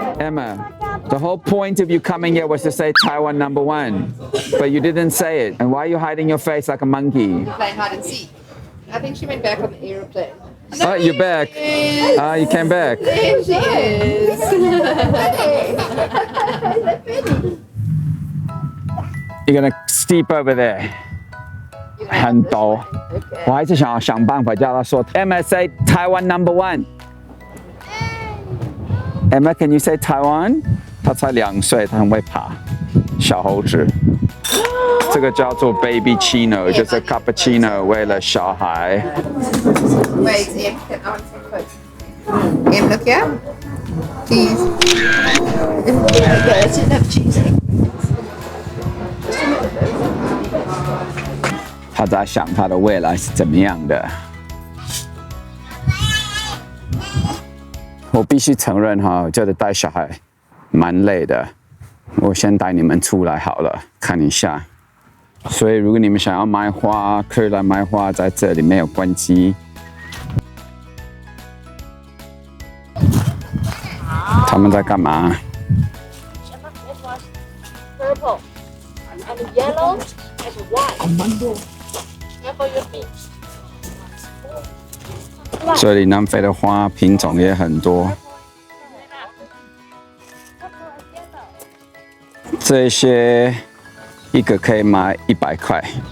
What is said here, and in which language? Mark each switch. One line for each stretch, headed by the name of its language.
English: Emma, the whole point of you coming here was to say Taiwan #1, but you didn't say it. And why are you hiding your face like a monkey? Playing hide and seek. I think she went back on the aeroplane. Oh, you're back. You came back. There she is. You're gonna steep over there.
Chinese: 很陡，我还是想办法叫他说
English: Emma say Taiwan #1。 Emma, can you say Taiwan?
Chinese: 他才2岁，他很会爬，小猴子。这个叫做 baby chino， 就是 cappuccino， 为了小孩。
English: Wait, Em, can I want some close? Em, look here. Please. It's enough cheese.
Chinese: 他在想他的未来是怎么样的。我必须承认哈，就是带小孩蛮累的。我先带你们出来好了，看一下。所以如果你们想要买花，可以来买花，在这里没有关系。他们在干嘛
English: Purple and yellow and white. Careful your feet.
Chinese: 这里南非的花品种也很多。这些一个可以卖100块。